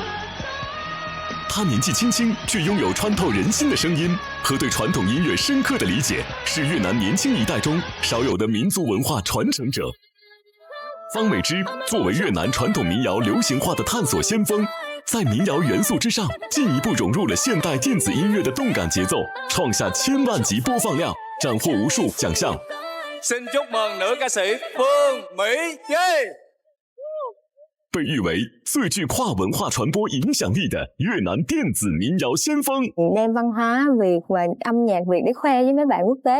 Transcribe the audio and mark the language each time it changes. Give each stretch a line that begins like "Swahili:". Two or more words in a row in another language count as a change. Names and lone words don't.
Chinese: 她年纪轻轻，却拥有穿透人心的声音和对传统音乐深刻的理解，是越南年轻一代中少有的民族文化传承者。方美芝作为越南传统民谣流行化的探索先锋，在民谣元素之上进一步融入了现代电子音乐的动感节奏，创下千万级播放量，斩获无数奖项。
Vietnamese: xin chúc mừng nữ ca sĩ Phương Mỹ Duy。
Chinese: 被誉为最具跨文化传播影响力的越南电子民谣先锋。
Vietnamese: đem văn hóa Việt và âm nhạc Việt để khoe với mấy bạn quốc tế.